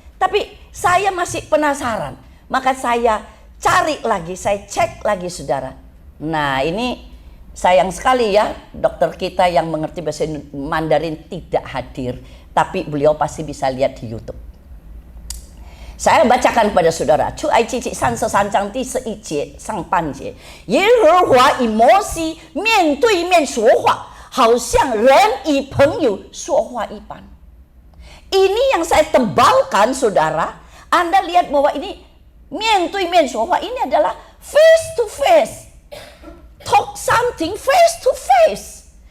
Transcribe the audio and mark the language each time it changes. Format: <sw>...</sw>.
<id>Tapi saya masih penasaran, maka saya cari lagi, saya cek lagi, saudara. Nah, ini sayang sekali ya, dokter kita yang mengerti bahasa Mandarin tidak hadir, tapi beliau pasti bisa lihat di YouTube. Saya bacakan kepada saudara.</id> <zh>出埃及记33章第11节上半节，耶和华以摩西面对面说话，好像人与朋友说话一般。</zh> <id>Ini yang saya tebalkan, saudara. Anda lihat bahwa ini</id> <zh>面对面说话,</zh> <id>ini adalah</id> <en>face to face. Talk something face to face.</en>